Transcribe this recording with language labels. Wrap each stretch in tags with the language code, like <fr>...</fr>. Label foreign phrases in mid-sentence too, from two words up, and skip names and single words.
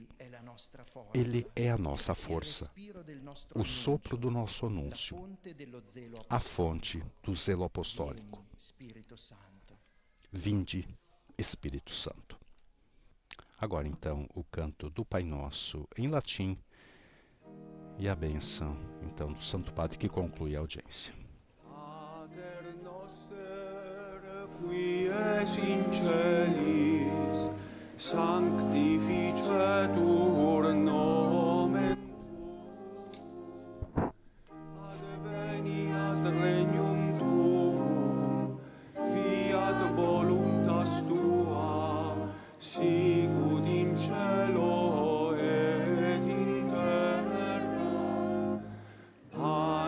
<pt>Ele é a nossa força, o sopro do nosso anúncio, a fonte do zelo apostólico. Vinde, Espírito Santo. Agora então o canto do Pai Nosso em latim e a bênção então do Santo Padre que conclui a audiência.</pt> <la>Pater noster, qui es in celis, sanctificetur nomen tuum, adveniat regnum tuum, fiat voluntas tua, sicut in cielo et in terra.</la>